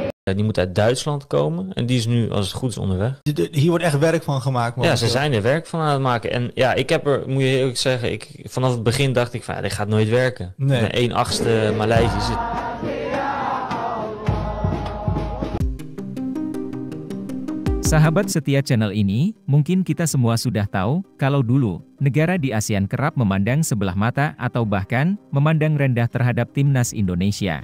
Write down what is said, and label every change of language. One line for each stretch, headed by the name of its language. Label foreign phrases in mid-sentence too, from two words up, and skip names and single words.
Dutch: Die moet uit Duitsland komen en die is nu, als het goed is, onderweg. Hier wordt echt werk van gemaakt. Ja, ze zijn er werk van aan het maken. En ja, ik heb er, moet je eerlijk zeggen, vanaf het begin dacht ik van, dit gaat nooit werken. Nee. Met 1/8 Maleisisch.
Indonesian: Sahabat setia channel ini, mungkin kita semua sudah tahu, kalau dulu, negara di ASEAN kerap memandang sebelah mata atau bahkan memandang rendah terhadap timnas Indonesia.